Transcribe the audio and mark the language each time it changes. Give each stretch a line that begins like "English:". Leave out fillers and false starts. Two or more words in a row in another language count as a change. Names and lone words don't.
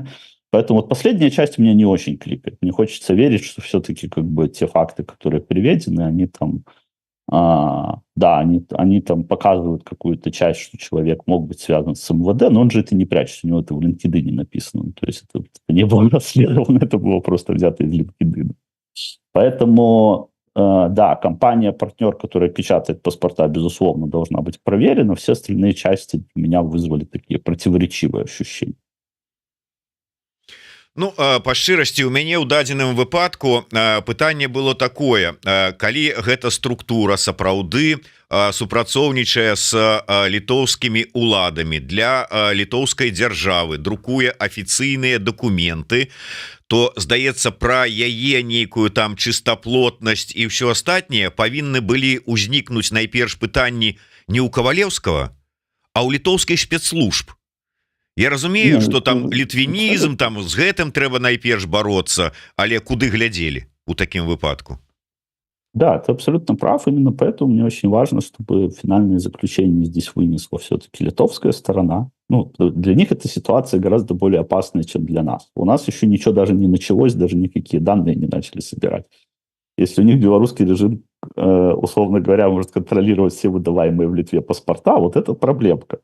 Russian: Поэтому вот последняя часть меня не очень кликает. Мне хочется верить, что все-таки как бы те факты, которые приведены, они там, да, они там показывают какую-то часть, что человек мог быть связан с МВД, но он же это не прячет, у него это в LinkedIn написано. То есть это не было расследовано, это было просто взято из LinkedIn. Поэтому, да, компания-партнер, которая печатает паспорта, безусловно, должна быть проверена. Все остальные части меня вызвали такие противоречивые ощущения.
Belarusian: Ну, па шчырасці, у мяне ў дадзеным выпадку пытанне было такое: калі гэта структура сапраўды супрацоўнічае з літоўскімі уладамі для літоўскай дзяржавы, друкуе афіцыйныя дакументы, то, здаецца, пра яе нейкую там чыстаплотнасць і ўсё астатняе павінны былі ўзнікнуць найперш пытанні не ў Кавалеўскага, а ў літоўскай спецслужб. Я разумею, что там літвінізм, там з гэтым трэба найперш бороться, але куды глядзелі у такім выпадку?
Russian: Да, ты абсолютно прав. Именно поэтому мне очень важно, чтобы финальное заключение здесь вынесла все-таки литовская сторона. Ну, для них эта ситуация гораздо более опасная, чем для нас. У нас еще ничего даже не началось, даже никакие данные не начали собирать. Если у них белорусский режим, условно говоря, может контролировать все выдаваемые в Литве паспорта, вот это проблемка.